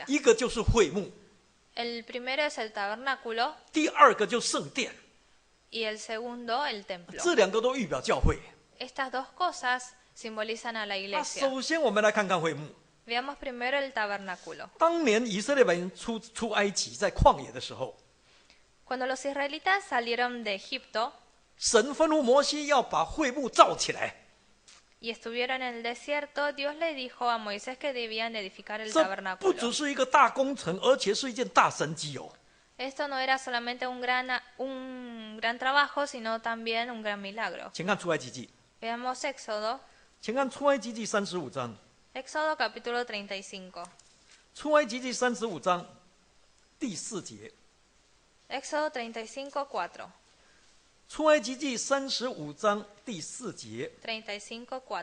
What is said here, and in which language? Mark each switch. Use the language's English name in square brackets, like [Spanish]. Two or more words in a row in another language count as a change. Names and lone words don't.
[Chinese] 一个就是会幕， [Spanish] El primero es el tabernáculo [Chinese] 第二个就是圣殿， [Spanish] y el segundo el templo. [Chinese] 这两个都预表教会。 [Spanish] Estas dos cosas simbolizan a la 那 iglesia. [Chinese] 首先我们来看看会幕。 [Spanish] Veamos primero el tabernáculo. [Chinese] 当年以色列人出埃及，在旷野的时候， [Spanish] Cuando los israelitas salieron de Egipto [Chinese] 神吩咐摩西要把会幕造起来。 [Spanish] y estuvieron en el desierto, Dios le dijo a Moisés que debían edificar el [Chinese] 这不 [Spanish] tabernáculo. [Chinese] 只是一个大工程，而且是一件大神迹哦。 [Spanish] Esto no era solamente un gran trabajo, sino también un gran milagro. [Chinese] 请看出埃及记， [Spanish] Veamos Éxodo, [Chinese] 请看出埃及记35章。 [Spanish] Éxodo capítulo 35. [Chinese] 出埃及记35章第4节。 [Spanish] Éxodo 35:4. [Chinese] 出埃及记35章第4节， [Spanish] 35:4.